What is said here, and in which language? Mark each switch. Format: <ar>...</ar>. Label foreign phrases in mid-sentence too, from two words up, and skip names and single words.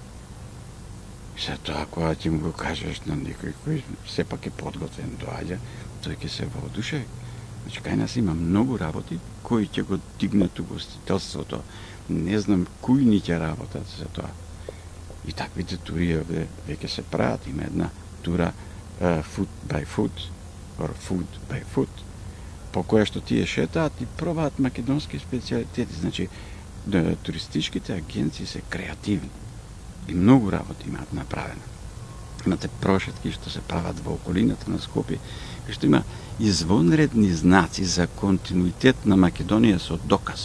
<mk>Се тоа, кога ти му го кажеш на некој кој сепак е подготвен доаѓа, тој ќе се воодушеви. Значи, кај нас има многу работи кои ќе го дигнат угостителството. Не знам кои ни ќе работат за тоа. И таквите тури веќе се прават. Има една тура food by food, or food by food, по која што тие шетаат и пробаат македонски специјалитети. Значи, туристичките агенции се креативни и многу работи имаат направено. Имате прошетки што се прават во околината на Скопје, кај што има извонредни знаци за континуитет на Македонија со доказ.</mk>